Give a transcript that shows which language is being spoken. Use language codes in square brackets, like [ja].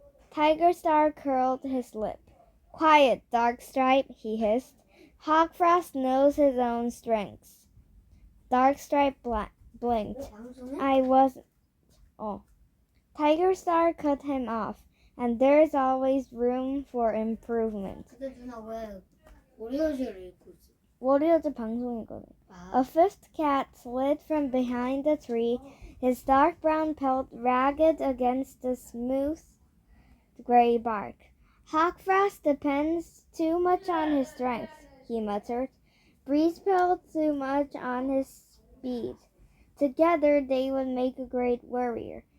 [en] Tiger Star curled his lip. Quiet, Darkstripe, he hissed. Hawkfrost knows his own strengths. Darkstripe blinked. I wasn't. Oh. Tiger Star cut him off, and there's always room for improvement. [ko] 근데 누나 왜 워리어즈를 읽고 있어? 워리어즈 방송이거든. [en] A fifth cat slid from behind the tree, his dark brown pelt ragged against the smooth gray bark. Hawkfrost depends too much on his strength, he muttered. Breezepelt too much on his speed. Together they would make a great warrior.